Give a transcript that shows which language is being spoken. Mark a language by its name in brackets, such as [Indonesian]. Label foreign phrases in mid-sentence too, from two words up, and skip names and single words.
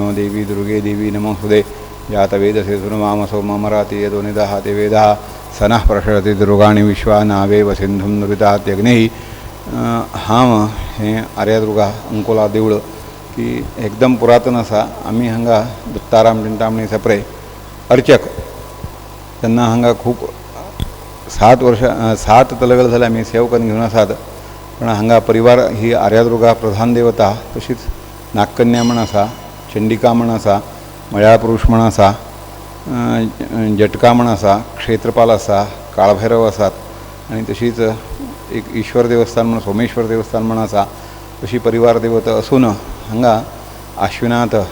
[Sanskrit] देवी दुर्गे देवी नमोस्तुते जातवेदसे सुनुमामसो ममराति यदो निदहाति वेदः सनः प्रसरति दुर्गाणि विश्वा नावेव सिंधुं नुरितात्यग्निः [Konkani] हाम हे आर्यादुर्गा अंकोला देऊळ की एकदम पुरातन असा आम्ही हांगा दत्ताराम चिंतामणी सप्रे अर्चक त्यांना हांगा खूप 7 तलगल झाले आम्ही सेवकन घेऊन आसात पण हांगा परिवार ही आर्यादुर्गा प्रधान देवता तशीच नागकन्या म्हण आसा चंडिका म्हण आसा मळ्याळ पुरुष म्हण आसा जटका म्हण आसा क्षेत्रपाल आसा काळभैरव आसात आणि तशीच एक ईश्वर देवस्थान म्हणून सोमेश्वर देवस्थान म्हण आसा तशी परिवार देवता असून हांगा आश्विनात